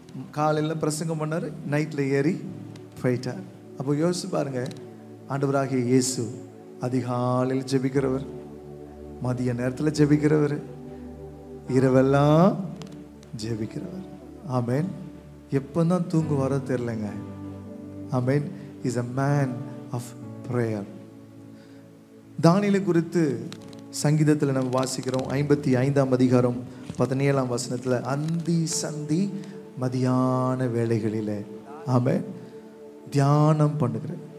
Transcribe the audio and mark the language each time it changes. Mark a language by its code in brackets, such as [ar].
[ta] காலையில பிரசங்கம் பண்ணாரு, நைட்ல ஏறி போயிட்டார். அப்போ யோசிச்சு பாருங்க, ஆண்டவராகிய இயேசு அதிகாலையில் ஜெபிக்கிறவர், மதிய நேரத்தில் ஜெபிக்கிறவர், இரவெல்லாம் ஜெபிக்கிறவர். ஆமென். எப்பதான் தூங்குவாரோ தெரியலங்க. ஆமென். [en] Is a man of prayer. [ta] தானியேலை குறித்து சங்கீதத்தில் நம்ம வாசிக்கிறோம். 55ஆம் அதிகாரம் 17ஆம் வசனத்தில், அந்தி சந்தி மதியான வேளைகளில் ஆமென் தியானம் பண்ணுகிறேன்.